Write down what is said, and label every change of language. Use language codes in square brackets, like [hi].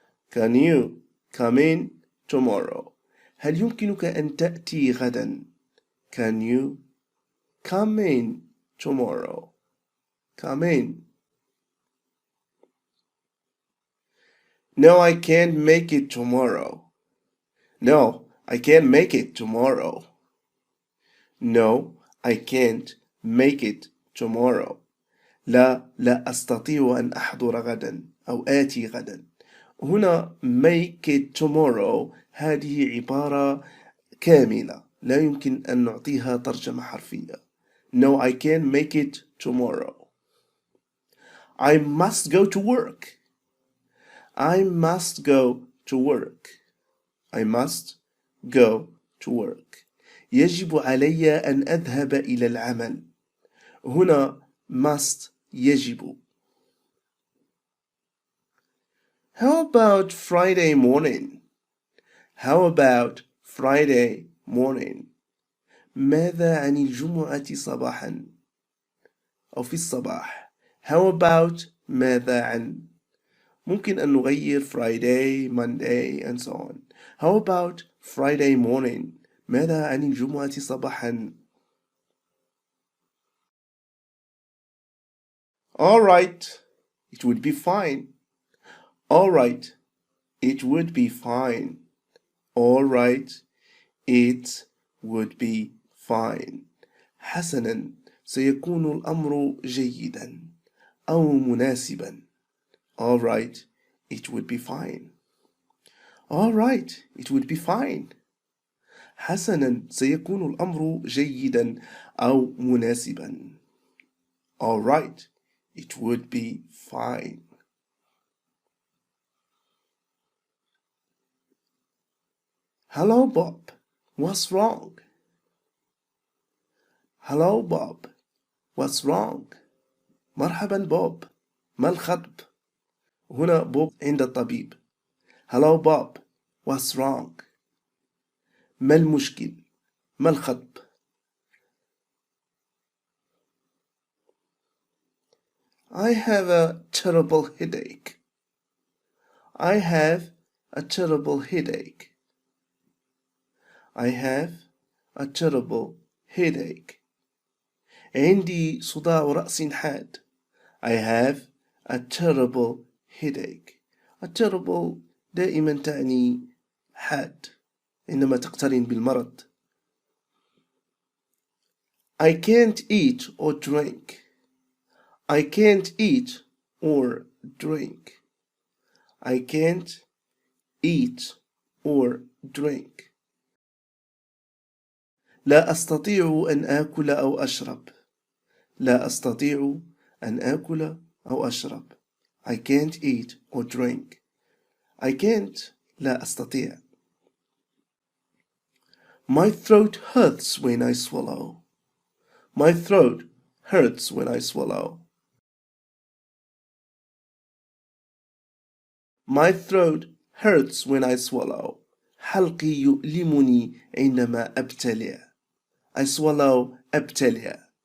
[en] Can you come in tomorrow? [ar] هل يمكنك أن تأتي غدا؟ [en] Can you come in tomorrow? Come in. No, I can't make it tomorrow. No, I can't make it tomorrow. No, I can't make it tomorrow. [ar] لا أستطيع أن أحضر غدا أو آتي غدا. هنا [en] make it tomorrow [ar] هذه عبارة كاملة لا يمكن أن نعطيها ترجمة حرفية. [en] No, I can't make it tomorrow. I must go to work. I must go to work. I must go to work. [ar] يجب علي أن أذهب إلى العمل. هنا must يجب. [en] How about Friday morning? How about Friday morning? [ar] ماذا عن الجمعة صباحا أو في الصباح؟ [en] How about [ar] ماذا عن؟ ممكن أن نغير [en] Friday, Monday and so on. How about Friday morning? [ar] ماذا عن الجمعة صباحا؟ [en] All right, it would be fine. All right, it would be fine. All right, it would be fine. [ar] حسنا، سيكون الأمر جيدا أو مناسبا. [en] All right, it would be fine. All right, it would be fine. [ar] حسنا، سيكون الأمر جيدا أو مناسبا. [en] All right, it would be fine. Hello, Bob. What's wrong? Hello, Bob. What's wrong? [ar] مرحبا بوب. ما الخطب؟ هنا بوب عند الطبيب. [en] Hello, Bob. What's wrong? [ar] ما المشكل؟ ما الخطب؟ [en] I have a terrible headache. I have a terrible headache. I have a terrible headache. [ar] عندي صداع رأس حاد. [en] I have a terrible headache. A terrible [ar] دائما تعني حاد عندما تقترن بالمرض. [en] I can't eat or drink. I can't eat or drink. I can't eat or drink. [ar] لا أستطيع أن آكل أو أشرب. لا أستطيع أن آكل أو أشرب. [en] I can't eat or drink. I can't [ar] لا أستطيع. [en] My throat hurts when I swallow. My throat hurts when I swallow. My throat hurts when I swallow. [ar] حلقي يؤلمني عندما أبتلع. [en] I swallow أبتلع.